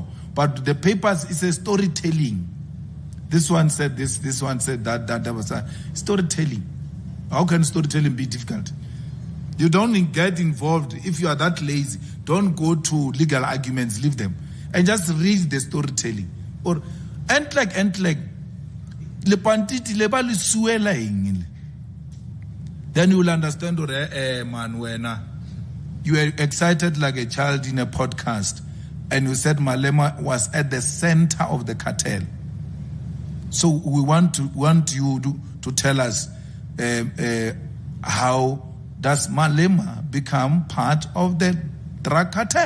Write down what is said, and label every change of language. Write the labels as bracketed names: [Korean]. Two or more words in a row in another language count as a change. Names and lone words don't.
[English] But the papers is a storytelling. This one said this one said that was a storytelling. How can storytelling be difficult? You don't get involved. If you are that lazy, don't go to legal arguments, leave them. and just read the storytelling. Or and like [Tswana] le pantiti le ba le suela eng. [English] Then you will understand, man, when you were excited like a child in a podcast, and you said Malema was at the center of the cartel. So we want you to tell us how does Malema become part of the drug cartel?